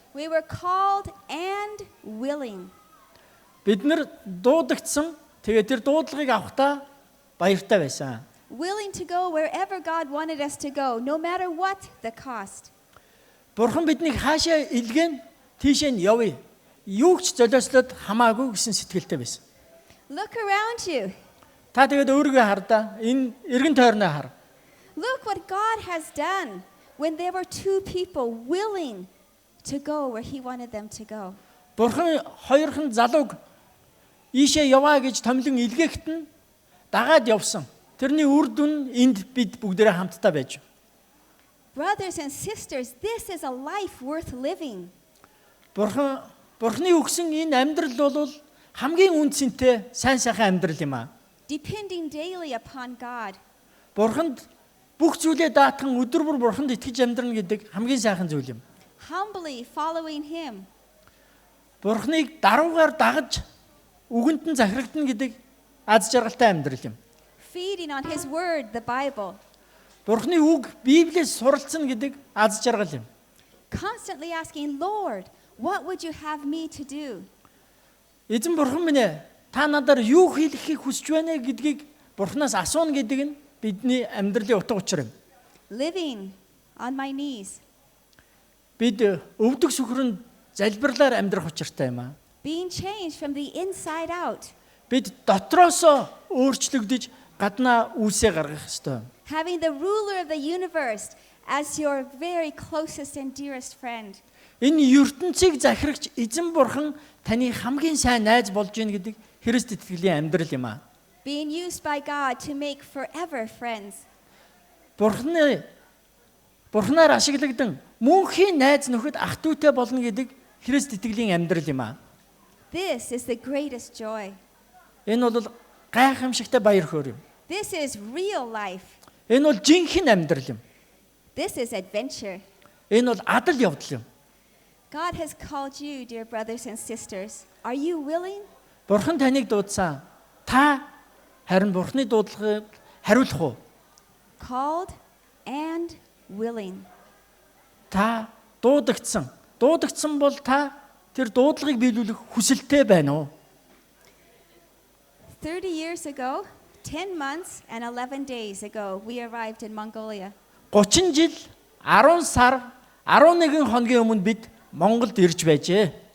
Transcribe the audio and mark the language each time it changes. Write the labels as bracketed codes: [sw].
[en] We were called and willing. [mn] Бид нар дуудагдсан. Тэгээд тэр дуудлагыг авахдаа баяртай байсан. [en] Willing to go wherever God wanted us to go, no matter what the cost. [mn] Бурхан биднийг хаашаа илгээн тийшээ нь явъя. Юу ч золиослоод хамаагүй гэсэн сэтгэлтэй байсан. [en] Look around you. [mn] Та тэгээд өөрийгөө хардаа. Энэ эргэн тойрноо хар. [en] Look what God has done when there were two people willing to go where he wanted them to go. [mn] Бурхан хоёрхан залууг ийшээ яваа гэж томлон илгээхэд нь дагаад явсан. Тэрний үр дүн энд бид бүгдээрээ хамтдаа байж. [en] Brothers and sisters, this is a life worth living. [mn] Бурханы өгсөн энэ амьдрал бол хамгийн үнцэнтэй сайн сайхан амьдрал юм аа. [en] Depending daily upon God. [mn] Бурханд бүх зүйлээ даатхан өдөр бүр Бурханд итгэж амьдрна гэдэг хамгийн сайхан зүйл юм. [en] Humbly following him. [mn] Бурханыг даруугаар дагаж үгэнд нь захирагдана гэдэг аз жаргалтай амьдрал юм. [en] Feeding on his word, the Bible. [mn] Бурханы үг Библиэс суралцсан гэдэг аз жаргал юм. [en] Constantly asking, Lord, what would you have me to do? [mn] Эзэн Бурхан минь ээ, та надаар юу хийхийг хүсэж байна гэдгийг Бурханаас асууна гэдэг нь бидний амьдралын утга учир юм. [en] Living on my knees. [mn] Бид өвдөг сүхрэнд залбирлаар амьдрах учиртай юм аа. [en] Being changed from the inside out. [mn] Бид дотроосоо өөрчлөгдөж гаднаа үүсээ гаргах ёстой. [en] Having the ruler of the universe as your very closest and dearest friend. [mn] Энэ ертөнцийг захирагч эзэн Бурхан таны хамгийн сайн найз болж гин гэдэг Христ итгэлийн амьдрал юм аа. [en] Being used by God to make forever friends. [mn] Бурханы Бурхнаар ашиглагдан мөнхийн найз нөхөд ах дүүтэй болно гэдэг Христ итгэлийн амьдрал юм аа. [en] This is the greatest joy. [mn] Энэ бол гайхамшигтай баяр хөөр юм. [en] This is real life. [mn] Энэ бол жинхэнэ амьдрал юм. [en] This is adventure. [mn] Энэ бол адал явдал юм. [en] God has called you, dear brothers and sisters. Are you willing? [mn] Бурхан таныг дуудсан. Та харин Бурханы дуудлагыг хариулах уу? [en] Called and willing. [mn] Та дуудагдсан. Дуудагдсан бол та тэр дуудлагыг биелүүлэх хүсэлтэй байна уу? [en] 30 years ago, 10 months and 11 days ago, we arrived in Mongolia. [mn] 30 жил 10 сар 11 хоногийн өмнө бид Монголд ирж байжээ.